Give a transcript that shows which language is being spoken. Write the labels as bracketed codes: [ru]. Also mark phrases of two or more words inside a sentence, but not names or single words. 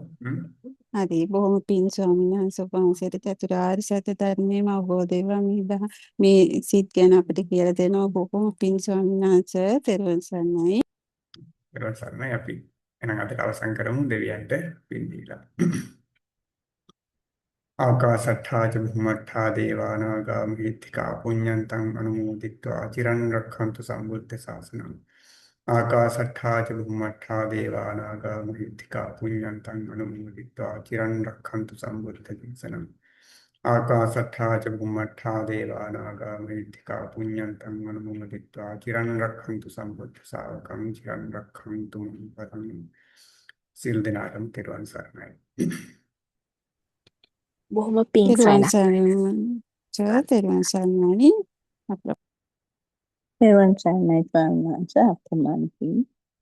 [si] හරි බොහොම පිං ස්වාමීන් වහන්සේ ඔබ වහන්සේට චතුරාර්ය සත්‍ය ධර්මයේම අවබෝධ වේවා මේ සිත් ගැන අපිට කියලා දෙනවා. බොහොම පිං ස්වාමීන් වහන්සේ. තෙරුවන් සරණයි. තෙරුවන් සරණයි. අපි එහෙනම් අදට අවසන් කරමු දෙවියන්ට පින් දීලා. [pi] ආකාශට්ඨා ච භුම්මට්ඨා දේවානාගා මහිත්‍තිකා පුඤ්ඤන්තං අනුමෝදිත්වා චිරන් රක්ඛන්තු සම්බුද්ධ ශාසනං. ආකාශට්ඨා ච භුම්මට්ඨා දේවානාගා මහිත්‍තිකා පුඤ්ඤන්තං අනුමෝදිත්වා චිරන් රක්ඛන්තු සම්බුද්ධ ශාසනං. ආකාශට්ඨා ච භුම්මට්ඨා දේවානාගා මහිත්‍තිකා පුඤ්ඤන්තං අනුමෝදිත්වා චිරන් රක්ඛන්තු සම්බුද්ධ ශාවකං චිරන් රක්ඛන්තු මං පරං. [si] සිල් දිනාටම තෙරුවන් සරණයි. බොහොම පිං තෙරුවන් සරණයි. සරණයි. තෙරුවන් සරණයි. තෙරුවන් සරණයි ස්වාමීන් වහන්සේ අප්‍රමාණ පිං.